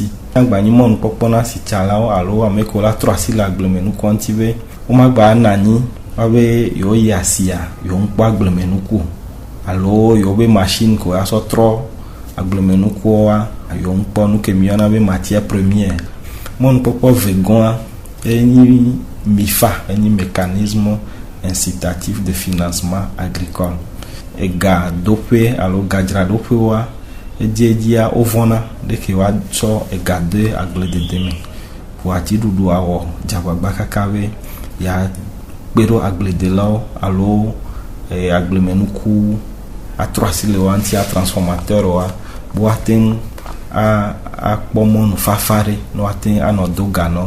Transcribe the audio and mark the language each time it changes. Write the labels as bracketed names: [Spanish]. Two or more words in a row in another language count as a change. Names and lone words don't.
[Ewe] Agbanyi mɔnukpɔkpɔ na asitsalawo alo ame ko la trɔ asi le agblemenukua ŋuti be womagba ana anyi wabe yewo yi asia yewo ŋkpɔ agblemenuku alo yewo be machine ko asɔ trɔ agblemenukua yewo ŋkpɔ nu ke míeyɔna be [French] matière première. [Ewe] Mɔnukpɔkpɔ vegɔa enyi MIFA, enyi [French] mécanisme incitatif de financement agricole. [Ewe] Ega dope alo gadzraɖoƒe wa edzia ovɔna ɖeke woatsɔ ega de agbledede me. Ƒo atiɖuɖu awɔ dzagbagba kaka be ya kpe ɖo agbledelawo alo agblemenuku atrɔ asi le wa ŋuti transformateur wa be woate ŋu akpɔ mɔnu fafa ɖe ne woate ŋu anɔ do ga nɔ.